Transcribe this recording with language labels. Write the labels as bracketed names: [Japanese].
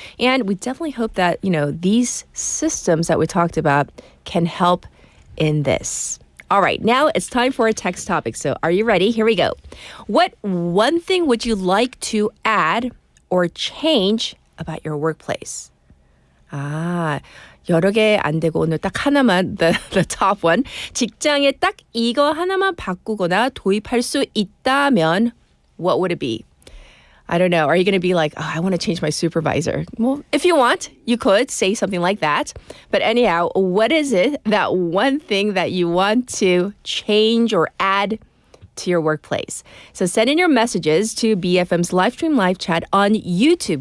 [English] And we definitely hope that, these systems that we talked about can help in this. All right, now it's time for a text topic. So are you ready? Here we go. What one thing would you like to add or change about your workplace? [Korean] 여러 개 안 되고 오늘 딱 하나만, [English] the top one. [Korean] 직장에 딱 이거 하나만 바꾸거나 도입할 수 있다면 [English] what would it be? I don't know. Are you going to be like, I want to change my supervisor? Well, if you want, you could say something like that. But anyhow, what is it, that one thing that you want to change or add to your workplace? So send in your messages to BFM's live stream live chat on YouTube.